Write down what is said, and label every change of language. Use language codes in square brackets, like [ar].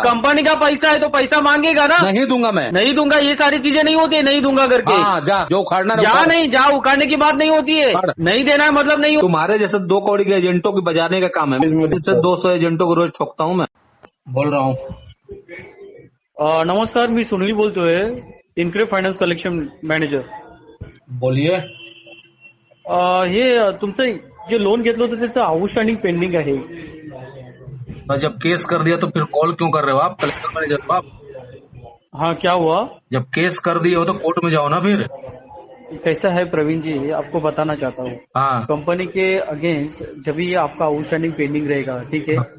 [hi] Company का पैसा है तो पैसा मांगेगा ना। नहीं दूंगा मैं। नहीं दूंगा, ये सारी चीजें नहीं होती है, नहीं दूंगा करके। हाँ जा, जो उखाड़ना है जा उखाड़। नहीं, जा उखाड़ने की बात नहीं होती है। उखाड़। नहीं देना है मतलब नहीं। तुम्हारे जैसे 2 कौड़ी के एजेंटों की बजाने का काम है। इससे 200 एजेंटों को रोज ठोकता हूँ मैं। बोल रहा हूँ। [mr] नमस्कार, मी सुनील बोलतोय, इनक्रेड फायनान्स कलेक्शन मॅनेजर. [hi] बोलिए। [mr] हे तुमचं जे लोन घेतलं होतं त्याचं आउटस्टँडिंग पेंडिंग आहे. [hi] तो जब केस कर दिया तो फिर कॉल क्यों कर रहे हो आप? कलेक्टर मैनेजर हो आप? हाँ, क्या हुआ? जब केस कर दिए हो तो कोर्ट में जाओ ना फिर। कैसा है प्रवीण जी, आपको बताना चाहता हूँ. हाँ कंपनी के अगेंस्ट जब भी आपका आउटस्टैंडिंग पेंडिंग रहेगा, ठीक है,